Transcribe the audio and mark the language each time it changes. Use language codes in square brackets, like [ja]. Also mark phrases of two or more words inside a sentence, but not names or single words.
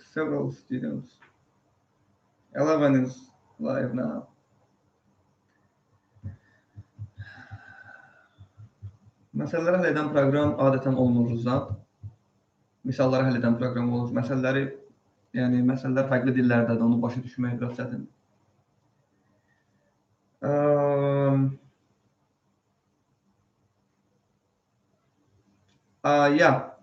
[en] Several students. 11 is live now. [az] Məsələləri həll edən proqram adətən olmur Ruzan. Misalları həll edən proqram olur. Məsələlər fərqli dillərdədir, onu başa düşmək biraz çətindir. [en] Yeah.